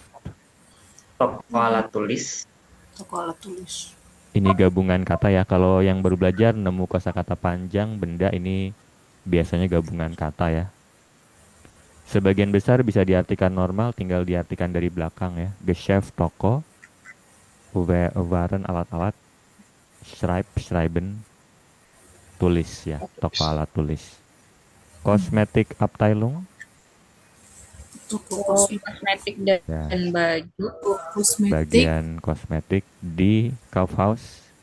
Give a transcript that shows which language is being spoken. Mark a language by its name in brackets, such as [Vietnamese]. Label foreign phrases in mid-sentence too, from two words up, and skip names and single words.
[Indonesian] Toko alat tulis. Ini gabungan kata ya. Kalau yang baru belajar nemu kosakata panjang benda, ini biasanya gabungan kata ya. Sebagian besar bisa diartikan normal, tinggal diartikan dari belakang ya. Geschäft toko, waren alat-alat, schreiben, tulis ya, toko alat tulis. [German] Kosmetik Abteilung, [Indonesian] Toko kosmetik ya, dan baju. Kosmetik. bagian kosmetik di Kaufhaus,